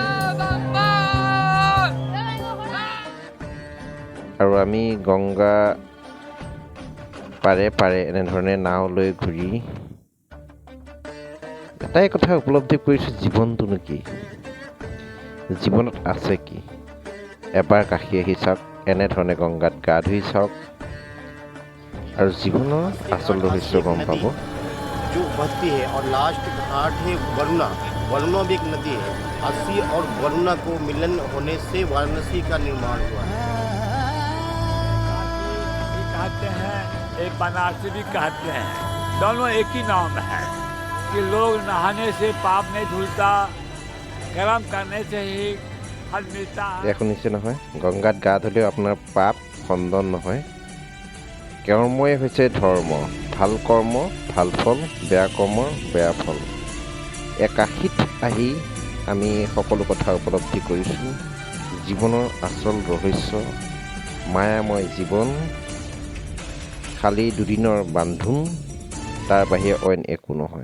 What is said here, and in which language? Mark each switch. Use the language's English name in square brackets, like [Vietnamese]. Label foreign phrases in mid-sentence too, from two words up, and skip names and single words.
[Assamese] আৰু আমি গংগা পাৰে পাৰে এনেধৰণে নাও লৈ ঘূৰি এটাই কথা উপলব্ধি কৰিছোঁ, জীৱনটোনো কি, জীৱনত আছে কি। এবাৰ কাশী আহি চাওক, এনেধৰণে গংগাত গা ধুই চাওক আৰু জীৱনৰ আচল ৰহস্য গম পাব। [Hindi] जो बहती है और लास्ट घाट है वरुणा। वरुणा भी एक नदी है। अस्सी और वरुणा को मिलन होने से वाराणसी का निर्माण हुआ है। भी कहते हैं, एक बनारसी भी कहते हैं, दोनों एक ही नाम है कि लोग नहाने से पाप नहीं धुलता, कर्म करने से ही फल मिलता है। [Assamese] এয়া শুনিছে নহয়, গংগাত গা ধুলেও আপোনাৰ পাপ খণ্ডন নহয়। কৰ্মই হৈছে ধৰ্ম, ভাল কৰ্ম ভাল ফল, বেয়া কৰ্মৰ বেয়া ফল। কাশীত আহি আমি সকলো কথা উপলব্ধি কৰিছোঁ। জীৱনৰ আচল ৰহস্য, মায়াময় জীৱন, খালি দুদিনৰ বান্ধোন, তাৰ বাহিৰে অইন একো নহয়।